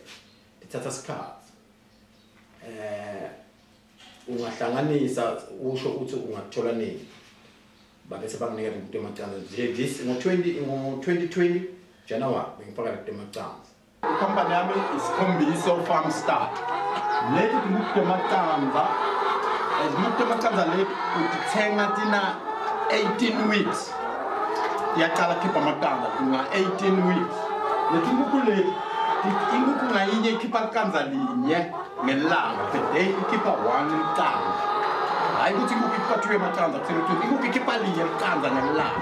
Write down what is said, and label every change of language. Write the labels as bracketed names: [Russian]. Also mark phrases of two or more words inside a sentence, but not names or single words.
[Swati] Lithatha isikhathi. Ungahlanganisa usho ukuthi ungathola nini. Babe sebanginika lete macanza. [English] This ngo [Swati] 2020 January bengifaka lete macanza. Company yami isikhombisa [English] farm start. [Swati] Leti lete macanza [English] as much [Swati] macanza leti utithenga tina 18 weeks. Yaqala khipha macanza nga 18 weeks. Leti nkukhu leti inkukhu ngayinye ikhipha icanza linye ngelanga [English] per day [Swati] ikhipha 1 icanza. Hayi ukuthi inkukhu ikhipha 2 macanza kuthi inkukhu ikhipha linye icanza ngelanga.